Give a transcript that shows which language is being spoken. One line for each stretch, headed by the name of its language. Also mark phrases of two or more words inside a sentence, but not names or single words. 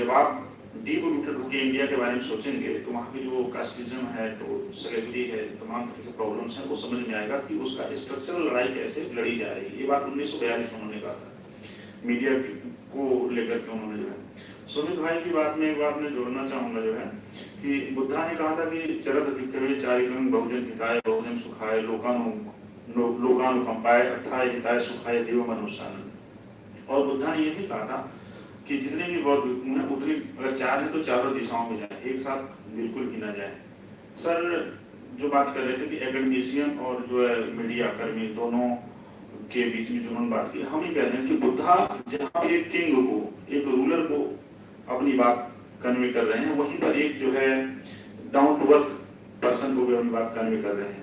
Hindi: जब आप
English: deep rooted
Hindi: होकर इंडिया के बारे में सोचेंगे तो वहाँ की जो कास्टिज्म है, तो स्लेवरी है, तमाम तरह के प्रॉब्लम्स हैं, वो समझ में आएगा कि उसका स्ट्रक्चरल लड़ाई कैसे लड़ी जा रही है। ये बात 1942 में उन्होंने कहा था, मीडिया को लेकर के उन्होंने जो है। सुमित भाई की बात में एक बात मैं जोड़ना चाहूंगा जो है कि बुद्धा ने कहा था कि
Pali: जगत भिक्षवे चारिकं बहुजन हिताय बहुजन सुखाय लोकानुकंपाय अर्थाय हिताय सुखाय देव मनुष्यानंद।
Hindi: और बुद्धा ने ये भी कहा था कि जितने भी बौद्ध भिक्षु हैं उतनी अगर चार है तो चारों दिशाओं में जाए, एक साथ बिल्कुल भी ना जाए। सर जो बात कर रहे थे कि एकेडमिशियन और जो है मीडिया कर्मी दोनों के बीच में जो उन्होंने बात की, हम ये कह रहे हैं कि बुद्धा जहाँ एक किंग को, एक रूलर को अपनी बात कन्वे कर रहे हैं, वहीं पर एक जो है
English: down to earth person
Hindi: को भी अपनी बात कन्वे कर रहे हैं।